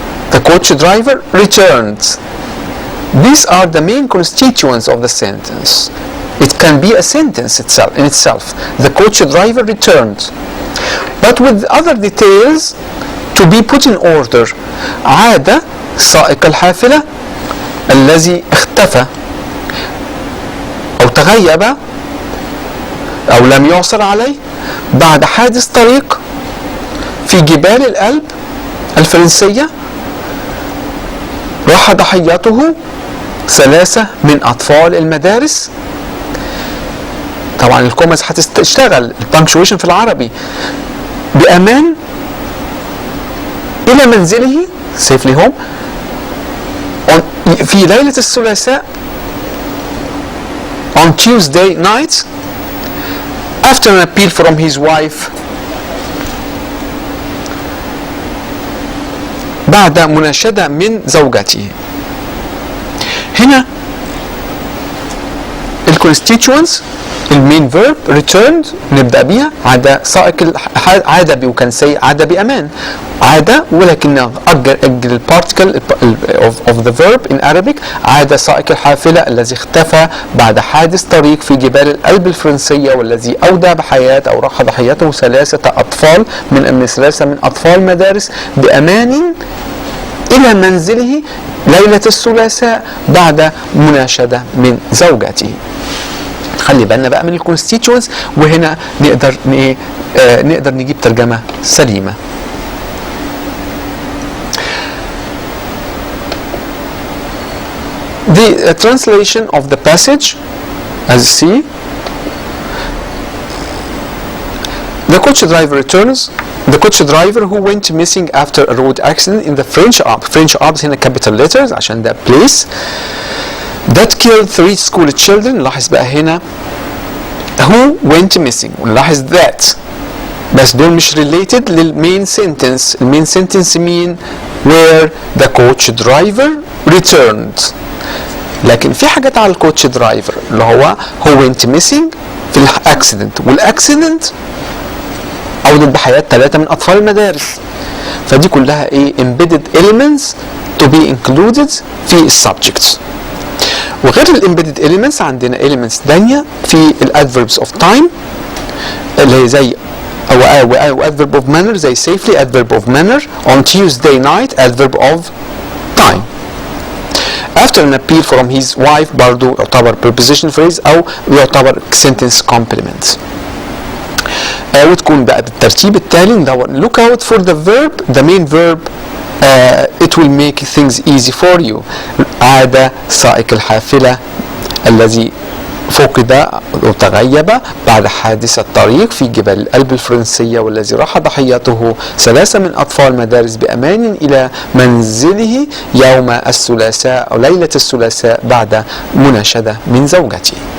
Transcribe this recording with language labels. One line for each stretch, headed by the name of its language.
English: The coach driver returned. These are the main constituents of the sentence. It can be a sentence in itself. The coach driver returned. But with other details to be put in order.
Arabic: عاد سائق الحافلة الذي اختفى أو تغيب أو لم يعثر عليه بعد حادث طريق في جبال الألب الفرنسية. راح ضحيته 3 من أطفال المدارس. طبعا الكومز هتشتغل البانكشويشن في العربي. بأمان إلى منزله
English: safely home
Arabic: في ليلة الثلاثاء
English: on Tuesday night after an appeal from his wife
Arabic: بعد مناشدة من زوجته. هنا الكونستيتوينتس المين فيرب returned نبدأ بيها. عاد سائق عاد وكان سي عاد بأمان. عاد ولكن أجل البارتيكل
English: of the verb in Arabic.
Arabic: عاد سائق الحافلة الذي اختفى بعد حادث طريق في جبال الألب الفرنسية والذي أودى بحياة أو راح ضحيته 3 أطفال من 3 من أطفال مدارس بأمان إلى منزله ليلة الثلاثاء بعد مناشدة من زوجته. خلي بالنا بقى من الكونستيتوينتس وهنا نقدر نجيب ترجمة سليمة.
English: The translation of the passage, as you see, the coach driver returns. The coach driver who went missing after a road accident in the French Alps
Arabic: هنا
English: capital letters
Arabic: عشان ده
English: place that killed 3 school children.
Arabic: نلاحظ بقى هنا
English: who went missing
Arabic: ونلاحظ that بس دول مش related للمين sentence.
English: المين sentence mean where the coach driver returned.
Arabic: لكن في حاجات على الكوتش درايفر اللي هو
English: who went missing
Arabic: في الاكسيدنت والاكسيدنت أودت بحياة 3 من أطفال المدارس. فدي كلها
English: embedded elements to be included
Arabic: في السبجكت. وغير الامبيدد
English: elements
Arabic: عندنا
English: elements
Arabic: تانية في
English: الادverbs of time
Arabic: اللي هي زي أو
English: adverb of manner زي safely adverb of manner on Tuesday night adverb of time. After an appeal from his wife
Arabic: برضو يعتبر
English: preposition phrase
Arabic: أو يعتبر
English: sentence complement.
Arabic: وتكون بقى بالترتيب التالي ندور
English: look out for the verb the main verb it will make things easy for you.
Arabic: عاد سائق الحافلة الذي فقد أو تغيب بعد حادث الطريق في جبال الألب الفرنسية والذي راح ضحيته 3 من أطفال مدارس بأمان إلى منزله يوم الثلاثاء أو ليلة الثلاثاء بعد مناشدة من زوجته.